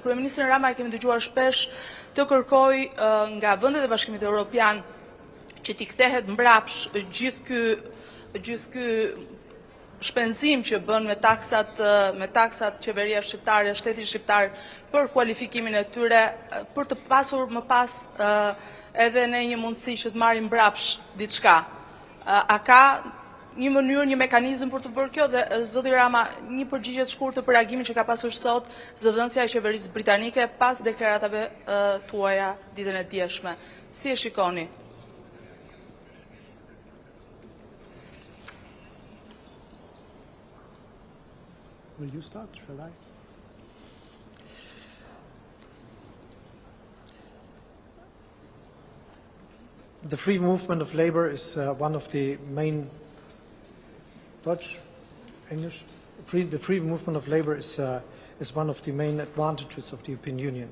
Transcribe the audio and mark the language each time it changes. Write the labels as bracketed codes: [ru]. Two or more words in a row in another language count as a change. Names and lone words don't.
[sq] Kryeministrin Rama e kemi dëgjuar shpesh të kërkoj nga vendet e Bashkimit Evropian që t'i kthehet mbrapsh gjithë ky shpenzim që bën me taksat qeveria shqiptare, shteti shqiptar për kualifikimin e tyre, për të pasur më pas edhe ne një mundësi që të marrim mbrapsh diçka. A ka një mënyrë, një mekanizëm për të bërë kjo dhe zoti Rama, një përgjigje të shkurtër për reagimin që ka pasur sot zëdhënësja e qeverisë britanike pas deklaratave tuaja ditën e djeshme. Si e shikoni? [en] Will you start? Shall I? The free movement of labor is one of the main the free movement of labor is one of the main advantages of the European Union.